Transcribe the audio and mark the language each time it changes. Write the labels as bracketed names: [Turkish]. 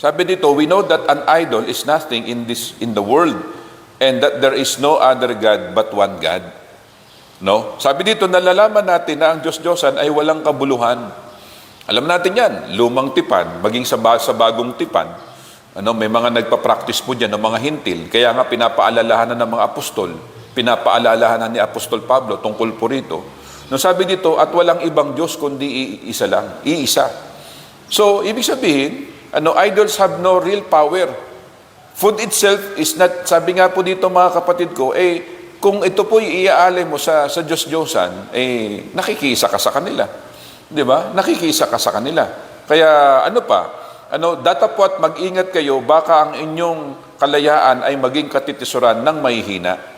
[Filipino] Sabi dito, [English] we know that an idol is nothing in the world and that there is no other God but one God. [Filipino] No? Sabi dito, nalalaman natin na ang Diyos-Diyosan ay walang kabuluhan. Alam natin yan, lumang tipan, maging sa bagong tipan. May mga nagpa-practice po dyan ng mga hintil. Kaya nga pinapaalalahanan ng mga apostol, pinapaalalahanan ni Apostol Pablo tungkol po rito. No, sabi dito, at walang ibang Diyos kundi iisa lang, iisa. So, ibig sabihin, [English] idols have no real power. Food itself is not, [Filipino] sabi nga po dito mga kapatid ko, kung ito po iaalay mo sa Diyos-Diyosan, nakikisa ka sa kanila. Di ba? Nakikisa ka sa kanila. Kaya datapwat mag-ingat kayo, baka ang inyong kalayaan ay maging katitisuran ng mahihina.